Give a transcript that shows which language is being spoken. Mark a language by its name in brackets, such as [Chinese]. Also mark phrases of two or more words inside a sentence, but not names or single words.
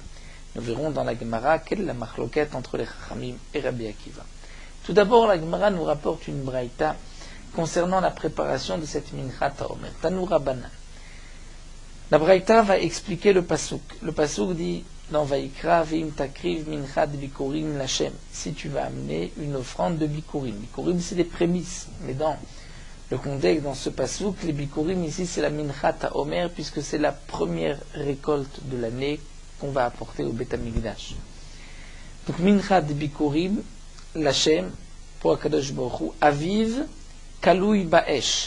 [French] Nous verrons dans la Gemara quelle est la machloquette entre les Chachamim et Rabbi Akiva. Tout d'abord, la Gemara nous rapporte une braïta concernant la préparation de cette Minchat HaOmer. [Hebrew] Tanu Rabbanan. [French] La braïta va expliquer le pasuk. Le pasuk dit dans Vaikra, [Hebrew] Veim takriv minchat bikurim lachem. [French] Si tu vas amener une offrande de bikurim. Bikurim, c'est des prémices. Mais dans le contexte, dans ce pasuk, les bikurim ici, c'est la minchat HaOmer, puisque c'est la première récolte de l'année qu'on va apporter au Beth Amikdash. Donc, [Hebrew] minchat bikurim lachem, [French] pour Akadosh Baruch Hu, [Hebrew] aviv kalui baesh.